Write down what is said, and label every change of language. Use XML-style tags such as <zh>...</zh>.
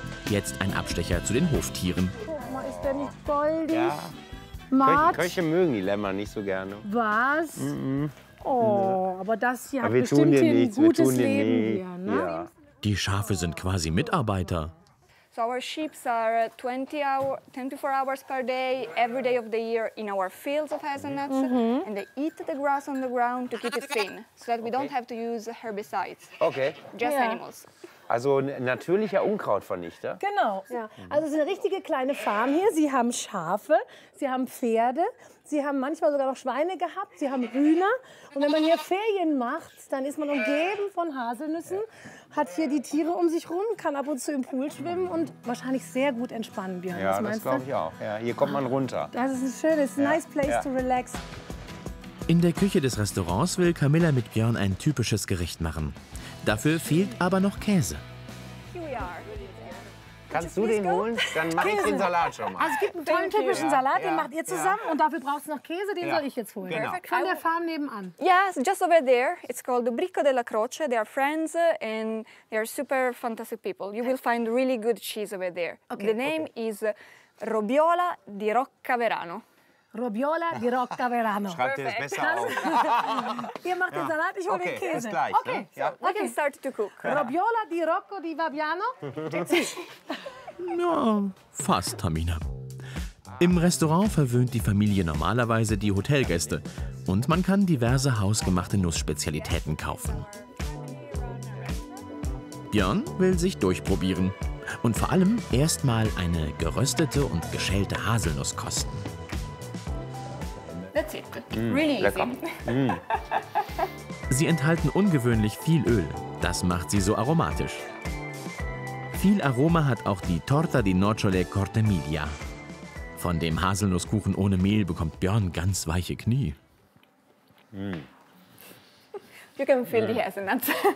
<de>Jetzt ein Abstecher zu den Hoftieren. Guck mal, ist der nicht goldig? Ja. Köche mögen die Lämmer nicht so gerne. Was? Mm-mm. Oh, aber das hier hat bestimmt hier ein gutes Leben hier, ne? Ja. Die Schafe sind quasi Mitarbeiter.</de> <en>So our sheep are 24 hours per day, every day of the year in our fields of hazelnuts. Mm-hmm. And they eat the grass on the ground to keep it thin, so that we don't have to use herbicides. Okay. Just animals.</en> <de>Also ein natürlicher Unkrautvernichter. Genau. Ja. Also es ist eine richtige kleine Farm hier. Sie haben Schafe, sie haben Pferde, sie haben manchmal sogar noch Schweine gehabt, sie haben Hühner. Und wenn man hier Ferien macht, dann ist man umgeben von Haselnüssen, hat hier die Tiere um sich rum, kann ab und zu im Pool schwimmen und wahrscheinlich sehr gut entspannen, Björn. Ja, das glaube ich auch. Ja, hier kommt man runter. Das ist ein schönes,</de> <en>nice place to relax.</en> <de>In der Küche des Restaurants will Camilla mit Björn ein typisches Gericht machen. Dafür fehlt aber noch Käse.</de> <en>Here we are.</en> <de>Kannst du den holen? Dann mache ich den Salat schon mal. Also es gibt einen tollen typischen Salat, den macht ihr zusammen. Ja. Und dafür brauchst du noch Käse, den soll ich jetzt holen. Genau. Von der Farm nebenan.</de> <en>Yes, just over there. It's called the Brico della Croce. They are friends and they are super fantastic people. You will find really good cheese over there. Okay. The name is Robbiola di Roccaverano. Robbiola di Roccaverano.</en> <de>Schreibt ihr das besser auf. Ihr macht den Salat, ich hole den Käse. Okay, bis gleich.</de> <en>Okay, so we can start to cook. Robbiola di Rocco di Fabiano.</en> <de>Ja, fast, Tamina. Im Restaurant verwöhnt die Familie normalerweise die Hotelgäste. Und man kann diverse hausgemachte Nussspezialitäten kaufen. Björn will sich durchprobieren. Und vor allem erstmal eine geröstete und geschälte Haselnuss kosten.</de> <en>That's it. Really</en> <de>lecker.</de> <en>Easy.</en> <de>Sie enthalten ungewöhnlich viel Öl. Das macht sie so aromatisch. Viel Aroma hat auch die Torta di Nocciole Corte Miglia. Von dem Haselnusskuchen ohne Mehl bekommt Björn ganz weiche Knie.</de> <en>You can feel the hazelnuts.</en>